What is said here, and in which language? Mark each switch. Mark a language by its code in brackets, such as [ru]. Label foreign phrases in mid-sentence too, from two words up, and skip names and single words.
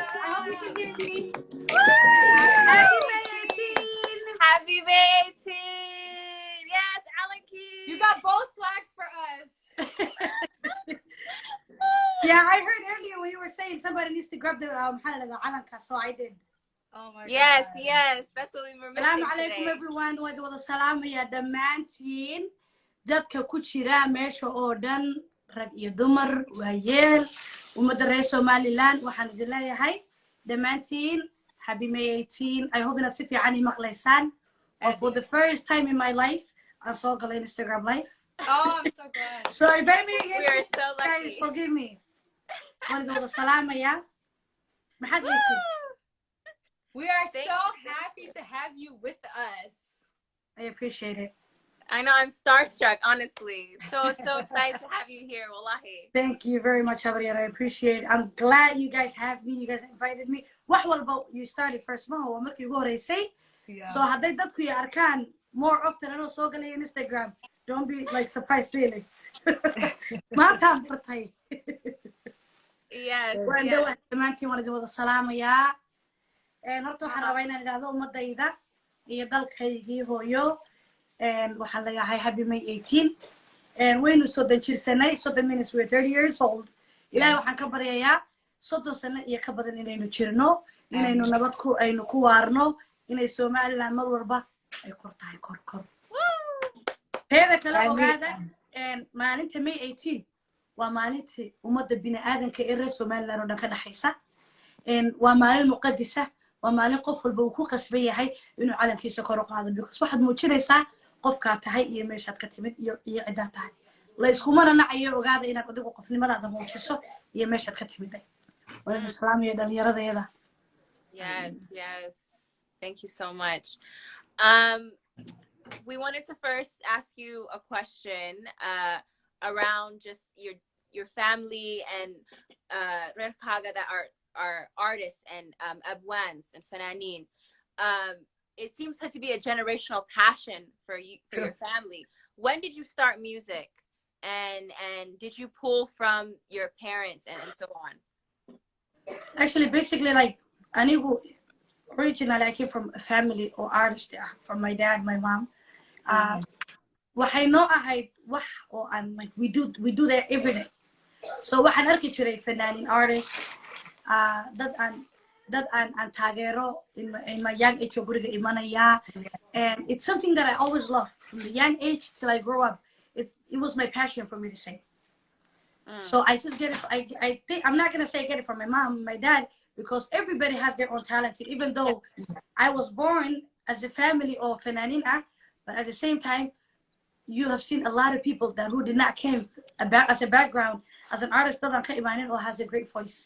[en] Happy May 18. Yes, Alan Key. You got both flags for us. Yeah, I heard earlier when you were saying somebody needs to grab the alanka, so I did. Oh my Yes, God. yes. That's what we were missing [ar] Salam alaikum, [en] today. everyone. [so] Waad wada salaamaya dhammaantiin dadka ku jira meesha oo dhan rag iyo dumar waayeel ummadda reer Somaliland waxaan idin leeyahay dhammaantiin [en] happy May 18. I hope [so] inaad si fiican ii maqlaysaan. [en] For the first time in my life [so] aan soo galay [en] Instagram live. Oh, I'm so glad. So if I may We are so lucky. guys forgive me. [so] Waan idin wada salaamaya. Maxaad haysid? [en] We are Thank so you. happy to have you with us. I appreciate it. I know, I'm starstruck, honestly. So excited to have you here, wallahi. Thank you very much, Abrir. I appreciate it. I'm glad you guys have me. You guys invited me. [so] Wax walba [en] you started first [so] ma waa markii ugu horeysay. So hadday dadku i arkaan [en] more often [so] anoo soo galay Instagram, [en] don't be like surprised really. [so] Maantaan bartay. [en] Yes, [so] Waan [en] yes. [so] dhawahay dhammaantiin waan idin wada salaamayaa. Horta waxaan rabaa inaan idhaahdo ummadayda iyo dalkaygii hooyo. Waxaan leeyahay [en] happy May 18. [so] Waynu soo danjirsanay [en] 30 minutes we're 30 years old. [so] Ilaahay waxaan ka baryayaa 30 sano iyo ka badan inaynu jirno, inaynu nabad ku aynu ku waarno, inay Somaliland mar walba ay kor tahay kor. Teeda kale ogaada maalinta May 18 waa maalintii ummadda bini'aadanka ee reer Somaliland oo dhan ka dhaxaysa. Waa maalin muqaddisa, waa maalin qof walba uu ku qasban yahay inuu calankiisa kor u qaado because waxaad muujinaysaa qofkaa tahay iyo meeshaad ka timid iyo cidaa tahay. La iskumana nacayo ogaada inaad adigu qofnimadaada muujiso iyo meeshaad ka timid. Waan salaamaya dhalinyaradayada. [en] Yes, yes. Thank you so much. We wanted to first ask you a question around just your family and Reer Kaga that are artists and abwans and fananin. It seems to be a generational passion for you, for your family. When did you start music, and did you pull from your parents and so on? Actually, basically, like originally I came from a family or artists, from my dad, my mom. [so] Waxay noo ahayd wax oo aan [en] like we do that every day. [so] So waxaan arki jiray fanaaniin artists, dad aan taageero [en] in my young age [so] oo guriga imanaya, [en] and it's something that I always loved from the young age till I grow up. It was my passion for me to sing. So I just get it. I think I'm not gonna say I get it from my mom, my dad, because everybody has their own talent. Even though I was born as a family of fananin, but at the same time, you have seen a lot of people that who did not came about as a background as an artist that or has a great voice.